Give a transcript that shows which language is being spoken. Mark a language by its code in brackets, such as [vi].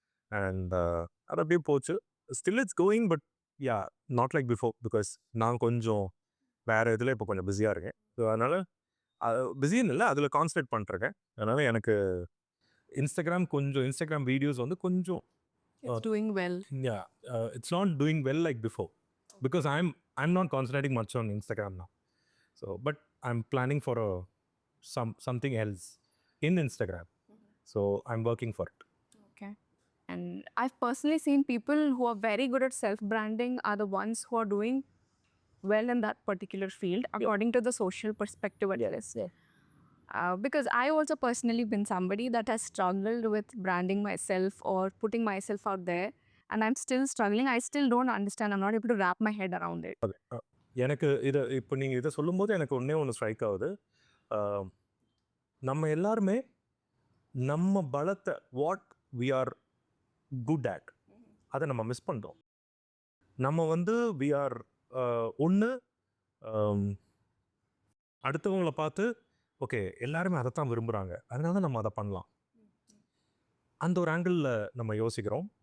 [ta] And அது அப்படியே போச்சு. [en] still it's going, but yeah, not like before, [ta] because நான் கொஞ்சம் வேறு இதில் இப்போ கொஞ்சம் பிஸியாக இருக்கேன். ஸோ அதனால் பிஸின்னு இல்லை, அதில் கான்சன்ட்ரேட் பண்ணிருக்கேன். அதனால் எனக்கு இன்ஸ்டாகிராம் வீடியோஸ் வந்து கொஞ்சம் [en] It's doing well. Yeah, it's not doing well like before, because I'm not concentrating much on Instagram now. So but I'm planning for something else in Instagram. So I'm working for it. Okay. And I've personally seen people who are very good at self-branding are the ones who are doing well in that particular field, according to the social perspective at least. Because I also personally been somebody that has struggled with branding myself or putting myself out there, and I'm still struggling. I still don't understand. I'm not able to wrap my head around it. [ta] எனக்கு இப்போ நீங்கள் இதை சொல்லும்போது எனக்கு ஒன்று strike ஆகுது. நம்ம எல்லாருமே நம்ம பலத்தை, [en] what we are good at, [ta] அதை நம்ம மிஸ் பண்ணுறோம். நம்ம வந்து [en] we are [ta] ஒன்று அடுத்தவங்களை பார்த்து ஓகே எல்லாருமே அதை தான் விரும்புகிறாங்க, அதனால தான் நம்ம அதை பண்ணலாம், அந்த ஒரு ஆங்கிளில் நம்ம யோசிக்கிறோம்.